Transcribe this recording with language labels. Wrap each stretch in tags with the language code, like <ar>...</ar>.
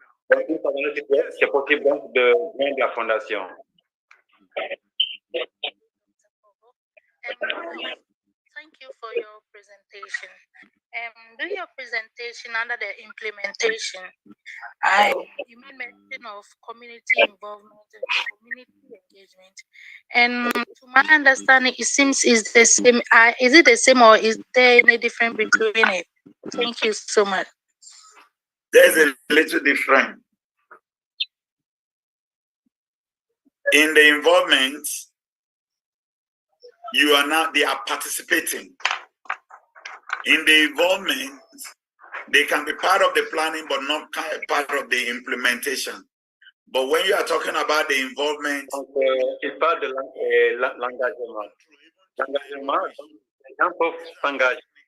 <fr>Donc, une fois dans le site web, c'est possible donc de joindre la fondation.</fr> <en>Thank you for your presentation. Do your presentation under the implementation. You made mention of community involvement and community engagement. And to my understanding, it seems it's the same. Is it the same or is there any difference between it? Thank you so much. There's a little difference. In the involvement, they are participating. In the involvement, they can be part of the planning, but not part of the implementation. But when you are talking about the involvement,</en> <fr>donc, il parle de l'engagement. L'engagement, les gens peuvent s'engager.</fr>